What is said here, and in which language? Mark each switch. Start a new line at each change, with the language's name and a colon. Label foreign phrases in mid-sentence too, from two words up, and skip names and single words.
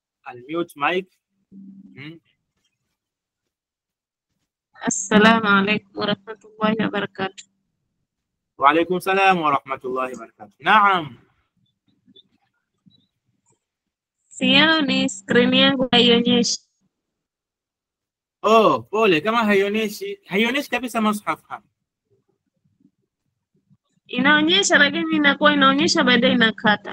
English: unmute mic.
Arabic: السلام عليكم ورحمة الله وبركاته. وعليكم السلام ورحمة الله وبركاته.
Swahili: Naam. Sioni screen yangu haionyeshi. Oh, pole, kama haionyeshi kabisa mushaf hapa. Inaonyesha lakini inakuwa inaonyesha baadaye inakata.